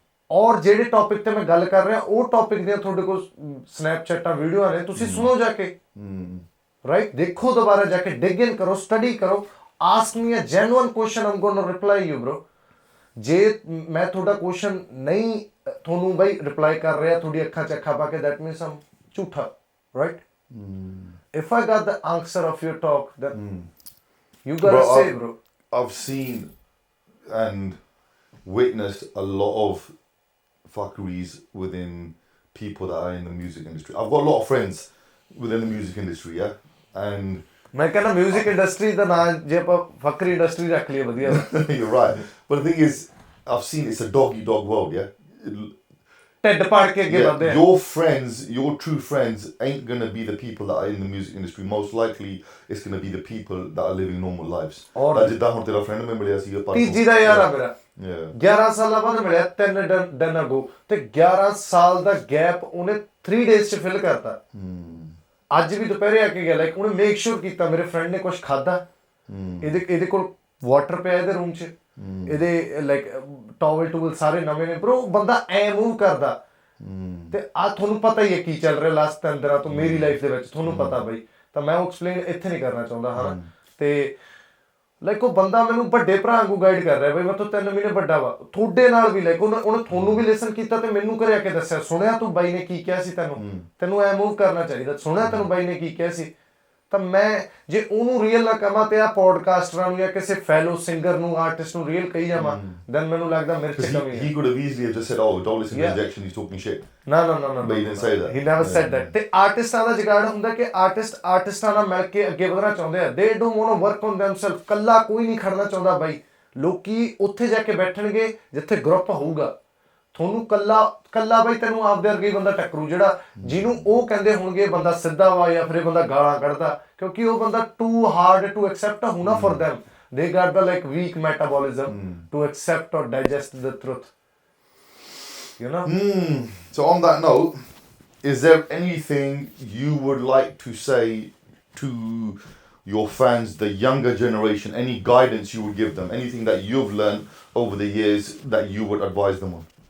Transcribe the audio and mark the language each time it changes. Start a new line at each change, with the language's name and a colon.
Punjabi: ਔਰ ਜਿਹੜੇ ਟੌਪਿਕ ਤੇ ਮੈਂ ਗੱਲ ਕਰ ਰਿਹਾ ਉਹ ਟੌਪਿਕ ਦੀਆਂ ਤੁਹਾਡੇ ਕੋਲ ਸਨੈਪਚੈਟਾਂ ਵੀਡੀਓ ਨੇ, ਤੁਸੀਂ ਸੁਣੋ ਜਾ ਕੇ, ਰਾਈਟ, ਦੇਖੋ ਦੁਬਾਰਾ ਜਾ ਕੇ, ਡਿਗ ਇਨ ਕਰੋ, ਸਟੱਡੀ ਕਰੋ,
English: Ask me a genuine question, I'm going to reply you bro.
Punjabi: ਜੇ ਮੈਂ ਤੁਹਾਡਾ ਕੁਐਸਚਨ ਨਹੀਂ ਤੁਹਾਨੂੰ ਬਾਈ ਰਿਪਲਾਈ ਕਰ ਰਿਹਾ ਤੁਹਾਡੀ ਅੱਖਾਂ 'ਚ ਅੱਖਾਂ ਪਾ ਕੇ,
English: that means I'm
Punjabi: ਝੂਠਾ, right?
English: If I got the answer of your talk, then you gotta say, bro. I've seen and witnessed a lot of fuckeries within people that are in the music industry. I've got a lot of friends within the music industry, yeah, and
Punjabi: ਮੈਂ ਕਹਿੰਦਾ music industry ਦਾ ਨਾਂ ਜੇ ਆਪਾਂ ਫੱਕਰੀ industry ਰੱਖ ਲਈਏ ਵਧੀਆ।
English: You're right, but the thing is, I've seen it's a dog world, yeah.
Punjabi: ਢਿੱਡ ਪਾੜ ਕੇ ਅੱਗੇ ਵਧਦੇ ਆ।
English: Your friends, your true friends ain't gonna be the people that are in the music industry. Most likely it's gonna be the people that are living normal lives.
Punjabi: ਜਿੱਦਾਂ ਹੁਣ ਤੇਰਾ friend ਮੈਂ ਮਿਲਿਆ ਸੀ ਤੀਜੀ ਦਾ ਯਾਰ ਆ ਮੇਰਾ, 11 ਸਾਲਾਂ ਬਾਅਦ ਮਿਲਿਆ 3 ਦਿਨ ਅਗੋ, ਤੇ 11 ਸਾਲ ਦਾ ਗੈਪ ਉਹਨੇ 3 days 'ਚ ਫਿਲ ਕਰਤਾ। ਅੱਜ ਵੀ ਦੁਪਹਿਰੇ ਆ ਕੇ ਗਿਆ, ਲਾਈਕ ਉਹਨੇ ਮੇਕ ਸ਼ੋਰ ਕੀਤਾ ਮੇਰੇ ਫਰੈਂਡ ਨੇ ਕੁਛ ਖਾਧਾ, ਇਹਦੇ ਕੋਲ ਵਾਟਰ ਪਿਆ ਇਹਦੇ ਰੂਮ 'ਚ, ਇਹਦੇ ਲਾਈਕ ਟਾਵਲ ਸਾਰੇ ਨਵੇਂ ਨੇ ਬਰੋ, ਬੰਦਾ ਐ ਮੂਵ ਕਰਦਾ। ਤੇ ਆ ਤੁਹਾਨੂੰ ਪਤਾ ਹੀ ਹੈ ਕੀ ਚੱਲ ਰਿਹਾ ਲਾਸਟ 3 ਦਿਨਾਂ ਤੋਂ ਮੇਰੀ ਲਾਈਫ ਦੇ ਵਿੱਚ, ਤੁਹਾਨੂੰ ਪਤਾ ਬਈ, ਤਾਂ ਮੈਂ ਉਹ ਐਕਸਪਲੇਨ ਇੱਥੇ ਨਹੀਂ ਕਰਨਾ ਚਾਹੁੰਦਾ ਹਾਂ। ਤੇ ਲਾਈਕ ਉਹ ਬੰਦਾ ਮੈਨੂੰ ਵੱਡੇ ਭਰਾ ਵਾਂਗੂ ਗਾਈਡ ਕਰ ਰਿਹਾ ਬਈ, ਮੈਂ ਤੋਂ 3 ਮਹੀਨੇ ਵੱਡਾ ਵਾ ਤੁਹਾਡੇ ਨਾਲ ਵੀ, ਲਾਈਕ ਉਹਨੇ ਤੁਹਾਨੂੰ ਵੀ ਲਿਸਨ ਕੀਤਾ ਤੇ ਮੈਨੂੰ ਘਰੇ ਆ ਕੇ ਦੱਸਿਆ, ਸੁਣਿਆ ਤੂੰ ਬਾਈ ਨੇ ਕੀ ਕਿਹਾ ਸੀ, ਤੈਨੂੰ ਐ ਮੂਵ ਕਰਨਾ ਚਾਹੀਦਾ, ਸੁਣਿਆ ਤੈਨੂੰ ਬਾਈ ਨੇ ਕੀ ਕਿਹਾ ਸੀ। ਤਾਂ ਮੈਂ ਜੇ ਉਹਨੂੰ ਰੀਅਲ ਨਾ ਕਹਾਂ ਤੇ ਆ ਪੋਡਕਾਸਟਰਾਂ ਨੂੰ ਜਾਂ ਕਿਸੇ ਫੈਲੋ ਸਿੰਗਰ ਨੂੰ, ਆਰਟਿਸਟ ਨੂੰ ਰੀਅਲ ਕਹੀ ਜਾਵਾਂ, ਦੈਨ ਮੈਨੂੰ ਲੱਗਦਾ ਮੇਰੇ 'ਚ ਕਮੀ ਹੈ।
English: He could have easily just said, "Oh, don't listen to injection, he's talking shit." No. But he didn't say that. He never said that.
Punjabi: ਤੇ ਆਰਟਿਸਟਾਂ ਦਾ ਜੁਗਾੜ ਹੁੰਦਾ ਕਿ ਆਰਟਿਸਟਾਂ ਨਾਲ ਮਿਲ ਕੇ ਅੱਗੇ ਵਧਣਾ ਚਾਹੁੰਦੇ ਆ।
English: They don't want to work on themselves.
Punjabi: ਕੱਲਾ ਕੋਈ ਨਹੀਂ ਖੜਨਾ ਚਾਹੁੰਦਾ ਬਾਈ। ਲੋਕੀ ਉੱਥੇ ਜਾ ਕੇ ਬੈਠਣਗੇ ਜਿੱਥੇ ਗਰੁੱਪ ਹੋਊਗਾ। ਤੁਹਾਨੂੰ ਕੱਲਾ ਬਾਈ ਤੈਨੂੰ ਆਪਦੇ ਵਰਗਾ ਹੀ ਬੰਦਾ ਟੱਕਰੂ, ਜਿਹੜਾ ਜਿਹਨੂੰ ਉਹ ਕਹਿੰਦੇ ਹੋਣਗੇ ਬੰਦਾ ਸਿੱਧਾ ਵਾ ਜਾਂ ਫਿਰ ਇਹ ਬੰਦਾ ਗਾਲਾਂ ਕੱਢਦਾ, ਕਿਉਂਕਿ ਉਹ ਬੰਦਾ
English: too hard to accept
Punjabi: ਹੋਣਾ
English: for them. They got the like weak metabolism to accept or digest the truth. You know? So on that note, is there anything you would like to say to your fans, the younger generation, any guidance you would give them, anything that you've learned over the years that you would advise them on?